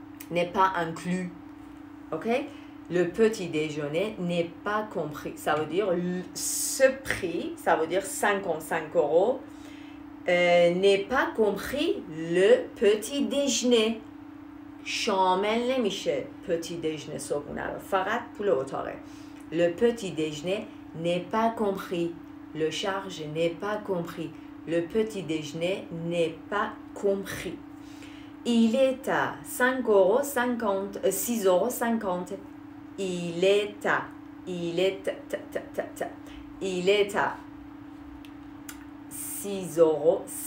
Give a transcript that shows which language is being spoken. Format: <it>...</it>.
<fr>N'est pas inclus. Ok? Le petit déjeuner n'est pas compris. Ça veut dire ce prix, ça veut dire 55 euros, n'est pas compris le petit déjeuner.</fr> <fa>شامل نمیشه petit déjeuner صبحونه رو فقط پول اتاقه.</fa> <fr>Le petit déjeuner n'est pas compris. Le charge n'est pas compris. Le petit déjeuner n'est pas compris. Il est à 5,50 euros, 6,50 euros. Il est à 6,50 euros.</fr>